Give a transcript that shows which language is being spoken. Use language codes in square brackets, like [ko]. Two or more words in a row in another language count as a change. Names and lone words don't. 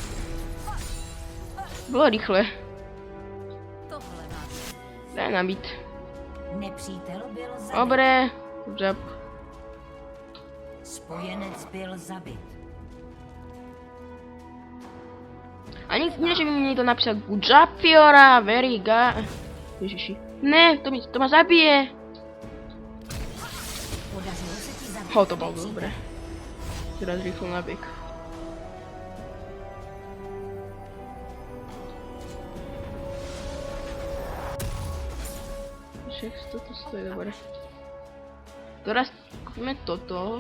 [sk] Bylo rýchle. [cs] Tohle má [sk] Daj nabít. [cs] Nepřítel byl zabit. [sk] Dobre. Jab. [cs] Spojenec byl zabit. [sk] Ani nie, že by mi niekto napísal [en] good job, [sk] Fiora, [en] very good. [sk] Ježiši. Ne, to ma zabije. [cs] Podařilo se ti zabít. [sk] To bolo dobre. Teraz rýchlo nabek. Toto stojí dobre. Teraz kúpime toto.